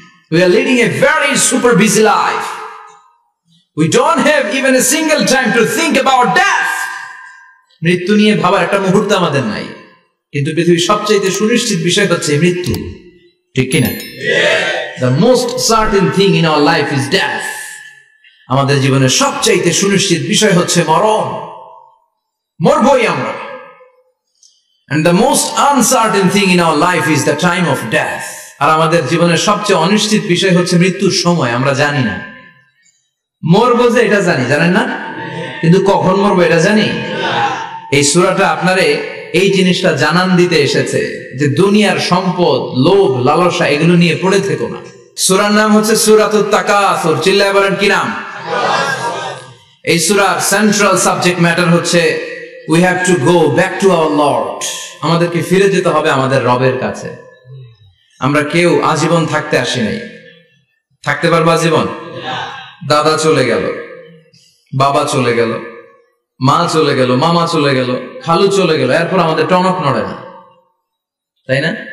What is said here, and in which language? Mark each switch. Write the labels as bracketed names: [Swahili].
[English] We are leading a very super busy life. We don't have even a single time to think about death. [Bangla] মৃত্যু নিয়ে ভাবার একটা মুহূর্ত আমাদের নাই, কিন্তু পৃথিবীর সবচেয়ে সুনিশ্চিত বিষয় হচ্ছে মৃত্যু, ঠিক কি না? [English] The most certain thing in our life is death. [Bangla] আমাদের জীবনের সবচেয়ে সুনিশ্চিত বিষয় হচ্ছে মরণ, মরবই আমরা। [English] And the most uncertain thing in our life is the time of death. [Bangla] আর আমাদের জীবনের সবচেয়ে অনিশ্চিত বিষয় হচ্ছে মৃত্যুর সময়। আমরা জানি না, মরবো যে এটা জানি, জানেন না, কিন্তু কখন মরবো এটা জানি। এই সূরাটা আপনারে এই জিনিসটা জানান দিতে এসেছে যে দুনিয়ার সম্পদ, লোভ, লালসা এগুলো নিয়ে পড়ে থেকো না। সূরার নাম হচ্ছে সূরাতুত তাকাসুর। চিল্লায় বলেন কি নাম? এই সূরার সেন্ট্রাল সাবজেক্ট ম্যাটার হচ্ছে [English] we have to go back to our Lord. [Bangla] আমাদেরকে ফিরে যেতে হবে আমাদের রবের কাছে। আমরা কেউ আজীবন থাকতে আসি নাই। থাকতে পারবো আজীবন? দাদা চলে গেল, বাবা চলে গেল, মা চলে গেল, মামা চলে গেল, খালু চলে গেল, এরপর আমাদের টনক নড়ে না, তাই না?